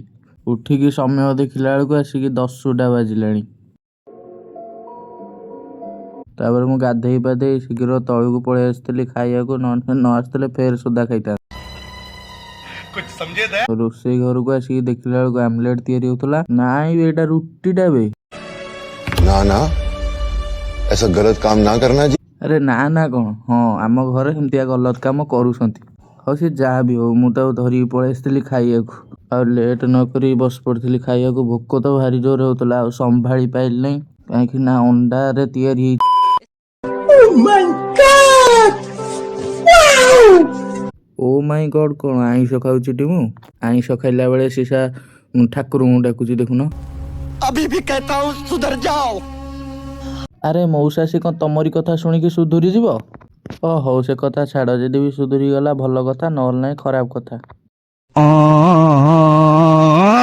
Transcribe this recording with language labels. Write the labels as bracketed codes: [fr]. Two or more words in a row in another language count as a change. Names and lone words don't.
[or] ଉଠିକି ସମୟ ଦେଖିଲା ବେଳକୁ ଆସିକି 10ଟା ବାଜିଲାଣି। ତାପରେ ମୁଁ ଗାଧେଇ ପାଧେଇ ଶୀଘ୍ର ତଳକୁ ପଳେଇ ଆସିଥିଲି ଖାଇବାକୁ, ନ ଆସିଥିଲେ ଫେର ସୋଦା ଖାଇଥାନ୍ତି। ରୋଷେଇ ଘରକୁ ଆସିକି ଦେଖିଲା ବେଳକୁ ଆମଲେଟ ତିଆରି ହଉଥିଲା। ନାଇଁ ବେ, ଏଇଟା ରୁଟିଟା ବେ। [hi] ना ना ऐसा गलत काम ना करना जी। [or] ଆରେ ନା ନା କ'ଣ, ହଁ ଆମ ଘରେ ସେମିତିଆ ଗଲତ କାମ କରୁଛନ୍ତି। ହଉ ସେ ଯାହା ବି ହଉ, ମୁଁ ତାକୁ ଧରିକି ପଳେଇ ଆସିଥିଲି ଖାଇବାକୁ। ଆଉ ଲେଟ୍ ନ କରି ବସି ପଡ଼ିଥିଲି ଖାଇବାକୁ। ଭୋକ ତ ଭାରି ଜୋର ହେଉଥିଲା, ଆଉ ସମ୍ଭାଳି ପାଇଲି ନାହିଁ, କାହିଁକି ନା ଅଣ୍ଡାରେ ତିଆରି ହେଇଛି। [en] oh my god, [or] କ'ଣ ଆଇଁଷ ଖାଉଛି ଟି ମୁଁ? ଆଇଁଷ ଖାଇଲା ବେଳେ ସିସା ଠାକୁରଙ୍କୁ ଡାକୁଛି ଦେଖୁନ। [hi] अभी भी कहता हूँ सुधर जाओ। [or] ଆରେ ମଉସାସି କ'ଣ ତମରି କଥା ଶୁଣିକି ସୁଧୁରି ଯିବ? ଓ ହଉ, ସେ କଥା ଛାଡ଼। ଯଦି ବି ସୁଧୁରି ଗଲା ଭଲ କଥା, ନହେଲେ ନାହିଁ ଖରାପ କଥା।